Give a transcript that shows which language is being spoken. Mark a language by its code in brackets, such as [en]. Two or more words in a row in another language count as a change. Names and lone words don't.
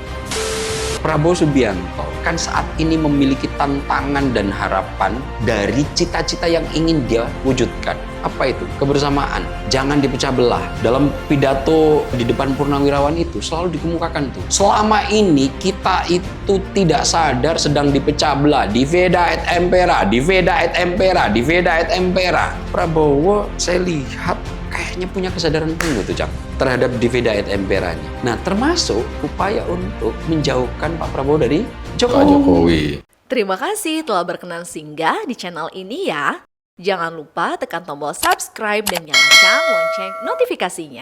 [id] Prabowo Subianto kan saat ini memiliki tantangan dan harapan dari cita-cita yang ingin dia wujudkan. Apa itu? Kebersamaan. Jangan dipecah belah. Dalam pidato di depan purnawirawan itu selalu dikemukakan tuh. Selama ini kita itu tidak sadar sedang dipecah belah. [la] Divida et impera, divida et impera, divida et impera. [id] Prabowo saya lihat kayaknya punya kesadaran penuh tuh Cak terhadap [la] divida et imperanya. [id] Nah termasuk upaya untuk menjauhkan Pak Prabowo dari Jokowi. Terima kasih telah berkenan singgah di channel ini ya. Jangan lupa tekan tombol subscribe dan nyalakan lonceng notifikasinya.